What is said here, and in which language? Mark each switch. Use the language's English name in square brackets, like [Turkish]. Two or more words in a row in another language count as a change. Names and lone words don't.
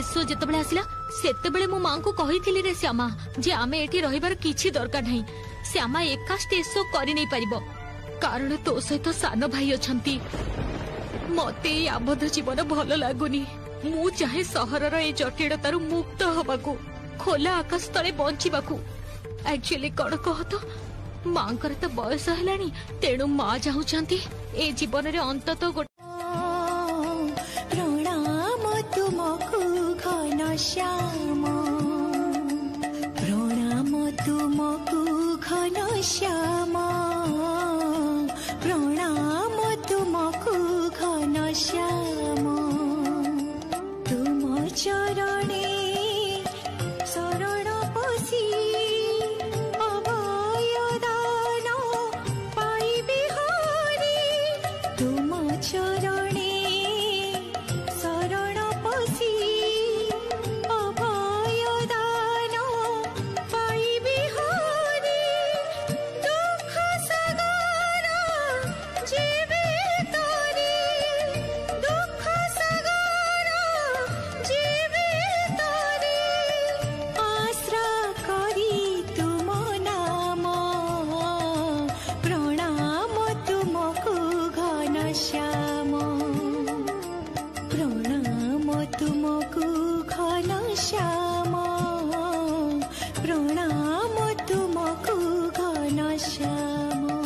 [Odia] ଶୋ ଯେତେ ବେଳେ ଆସିଲା ସେତେ ବେଳେ ମୁ ମାଁ କୁ କହିଥିଲି ରେ ଶ୍ୟାମା ଯେ ଆମେ ଏଠି ରହିବାର କିଛି ଦରକାର ନାହିଁ ଶ୍ୟାମା ଏକା [English] stage show [Odia] କରି ନ ପାରିବ କାରଣ ତ ସହିତ ସାନ ଭାଇ ଅଛନ୍ତି ମତେ ଆବଦ୍ଧ ଜୀବନ ଭଲ ଲାଗୁନି ମୁ ଚାହେଁ ସହରର ଏ ଜଟିଳତାରୁ ମୁକ୍ତ ହବାକୁ ଖୋଲା ଆକାଶ ତଳେ ବଞ୍ଚିବାକୁ ଏକ୍ଚୁଆଲି କଣ କହ ତୋ ମାଁଙ୍କର ତ ବୟସ ହେଲାଣି ତେଣୁ ମାଁ ଚାହୁଁଛନ୍ତି ଏ ଜୀବନ ରେ ଅନ୍ତତଃ ପ୍ରଣାମ ତୁମକୁ ଘନ ଶ୍ୟାମ ପ୍ରଣାମ ତୁମକୁ ଘନ ଶ୍ୟାମ ପ୍ରଣାମ ତୁମକୁ ଘନ ଶ୍ୟାମ ତୁମ ଚରଣେ ଶରଣ ପଶି ଅଭୟଦାନ ପାଇବେ ହରି ତୁମ ଚରଣେ ଶରଣ ପଶି ଅଭୟଦାନ ପାଇବେ ହରି ଦୁଃଖ ସାଗର ଜୀବେ ତରି ଦୁଃଖ ସାଗର ଜୀବେ ତରି ଆଶ୍ରା କରି ତୁମ ନାମ ପ୍ରଣାମ ତୁମକୁ ଘନ ଶ୍ୟାମ ପ୍ରଣାମ ତୁମକୁ ଘନ ଶ୍ୟାମ ପ୍ରଣାମ ତୁମକୁ ଘନ ଶ୍ୟାମ